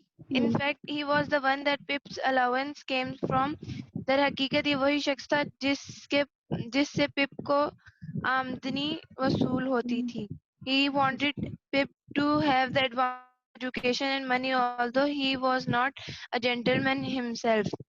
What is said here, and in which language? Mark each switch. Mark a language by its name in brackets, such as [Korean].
[English] In fact, he was the one that Pip's allowance came from. [Urdu] در حقیقت یہ وہی شخص تھا جس سے پپ کو آمدنی وصول ہوتی تھی. [English] He wanted Pip to have the advanced education and money although he was not a gentleman himself.